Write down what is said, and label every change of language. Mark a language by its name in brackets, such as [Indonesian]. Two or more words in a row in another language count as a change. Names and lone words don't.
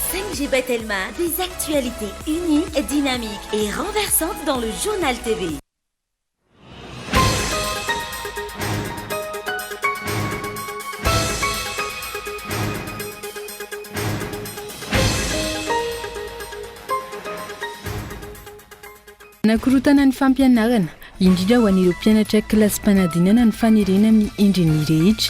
[French] MG Batelma, des actualités uniques, dynamiques et renversantes dans le journal TV. [Malagasy] Nakorotana ny fampianarana indrindra ho an'ireo mpianatra kilasy-panadinana ny fanerena amin'ny endriny rehetra.